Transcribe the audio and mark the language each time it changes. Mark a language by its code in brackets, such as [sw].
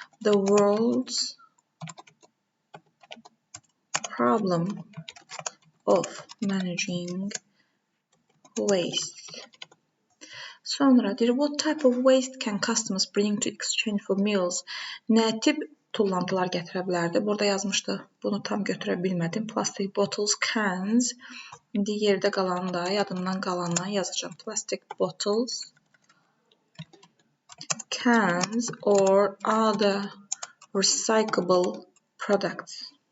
[en] The world's problem of managing waste. [az] Sonra deyir, [en] what type of waste can customers bring to exchange for meals? [az] Nə tip tullantılar gətirə bilərdi? Burada yazmışdı. Bunu tam götürə bilmədim. [en] Plastic bottles, cans. [az] İndi yerdə qalanı da, yadımdan qalandan yazacağım. [en] Plastic bottles, cans or other recyclable products.